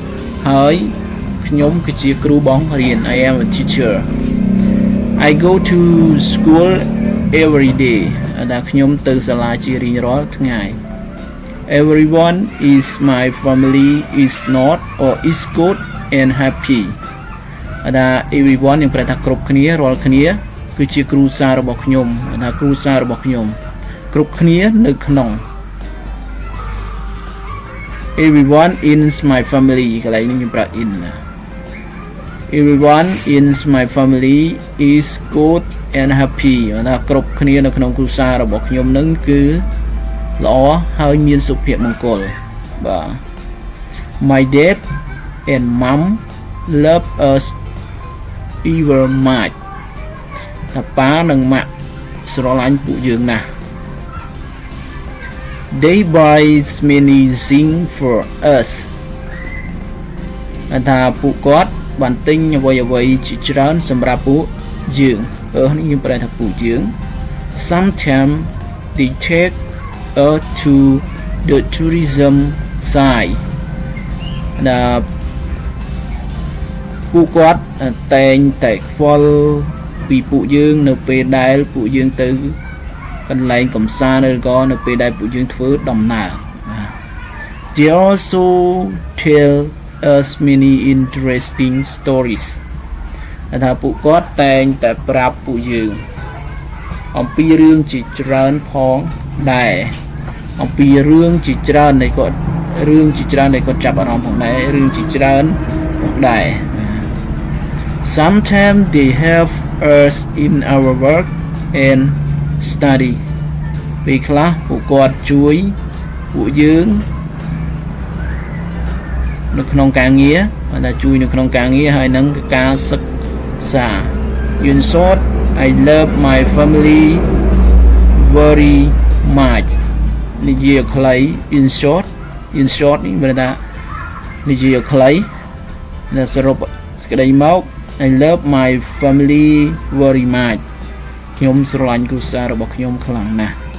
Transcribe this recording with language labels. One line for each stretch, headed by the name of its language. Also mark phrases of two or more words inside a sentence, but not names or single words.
Khmer: ហើយខ្ញុំគឺជាគ្រូបង្រៀន
English: I am a teacher I go to school every day
Khmer: ដែលខ្ញុំទៅសាលាជារៀងរាល់ថ្ងៃ
English: Everyone is my family is not or is good and happy
Khmer: ដែល everyone យើងប្រែថាគ្រប់គ្នារាល់គ្នាគឺជាគ្រួសាររបស់ខ្ញុំថាគ្រួសាររបស់ខ្ញុំគ្រប់គ្នានៅក្នុង
English: Everyone in my family
Khmer: កន្លែងនេះខ្ញុំប្រើ
English: in Everyone in my family is good and happy
Khmer: ថាគ្រប់គ្នានៅក្នុងគ្រួសាររបស់ខ្ញុំនឹងគឺល្អហើយមានសុភមង្គលបាទ
English: My dad and mom love us very much
Khmer: ថាប៉ានិងម៉ាក់ស្រឡាញ់ពួកយើងណាស់
English: They buy many things for us
Khmer: ថាពួកគាត់បានទិញអ្វីជាច្រើនសម្រាប់ពួកយើងនេះយើងប្រែថាពួកយើង
English: Sometimes they take us to the tourism site
Khmer: ពួកគាត់តែងតែខ្វល់ពីពួកយើងនៅពេលដែលពួកយើងទៅកន្លែងកំសាន្តឬ ក៏នៅពេលដែលពួកយើងធ្វើដំណើរ
English: They also tell us many interesting
Khmer: stories ថាពួកគាត់តែងតែប្រាប់ពួកយើងអំពីរឿងជាច្រើនផងដែរអំពីរឿងជាច្រើនដែលគាត់ចាប់អារម្មណ៍ផងដែររឿងជាច្រើនផងដែរ
English: Sometimes they help us in our work and study
Khmer: ពេលខ្លះពួកគាត់ជួយពួកយើង នៅក្នុងការងារថាជួយនៅក្នុងការងារហើយនឹងការសិក្សា
English: In short I love my family very much
Khmer: និយាយខ្លី
English: in short
Khmer: នេះមានថានិយាយខ្លីសរុបសេចក្តីមក
English: I love my family very much
Khmer: ខ្ញុំស្រឡាញ់គ្រួសាររបស់ខ្ញុំខ្លាំងណាស់